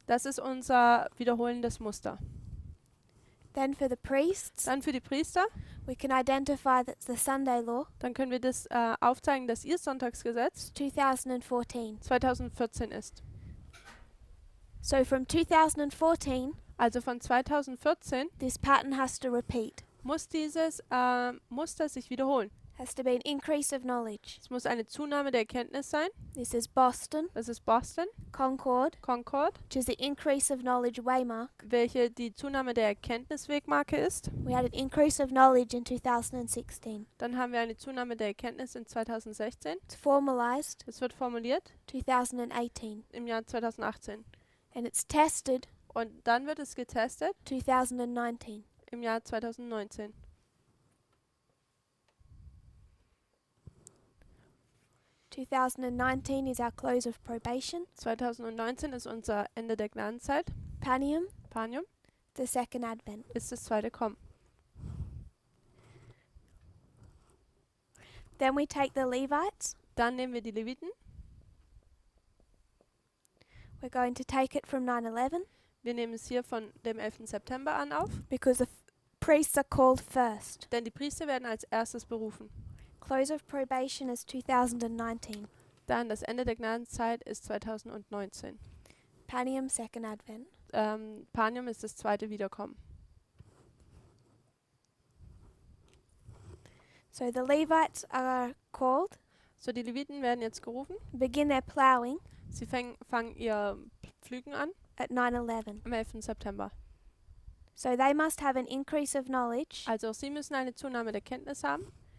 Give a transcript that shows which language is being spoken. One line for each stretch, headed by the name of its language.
German: Das ist unser wiederholendes Muster.
English: Then for the priests,
German: Dann für die Priester,
English: we can identify that's the Sunday law,
German: dann können wir das aufzeigen, dass ihr Sonntagsgesetz
English: 2014.
German: 2014 ist.
English: So from 2014,
German: Also von 2014
English: this pattern has to repeat.
German: muss dieses Muster sich wiederholen.
English: Has to be an increase of knowledge.
German: Es muss eine Zunahme der Erkenntnis sein.
English: This is Boston,
German: Das ist Boston,
English: Concord,
German: Concord,
English: which is the increase of knowledge waymark.
German: welche die Zunahme der Erkenntniswegmarke ist.
English: We had an increase of knowledge in 2016.
German: Dann haben wir eine Zunahme der Erkenntnis in 2016.
English: It's formalized
German: Es wird formuliert
English: 2018.
German: im Jahr 2018.
English: And it's tested
German: Und dann wird es getestet
English: 2019.
German: im Jahr 2019.
English: 2019 is our close of probation.
German: 2019 ist unser Ende der Gnadenzeit.
English: Panium,
German: Panium
English: the second advent.
German: ist das zweite Kommen.
English: Then we take the Levites.
German: Dann nehmen wir die Leviten.
English: We're going to take it from 9/11
German: Wir nehmen es hier von dem 11. September an auf,
English: because the priests are called first.
German: denn die Priester werden als erstes berufen.
English: Close of probation is 2019.
German: Dann das Ende der Gnadenzeit ist 2019.
English: Panium, second advent.
German: Panium ist das zweite Wiederkommen.
English: So the Levites are called,
German: So, die Leviten werden jetzt gerufen.
English: begin their plowing
German: Sie fangen ihr Pflügen an
English: at 9/11.
German: am 11. September.
English: So they must have an increase of knowledge
German: Also auch sie müssen eine Zunahme der Kenntnis haben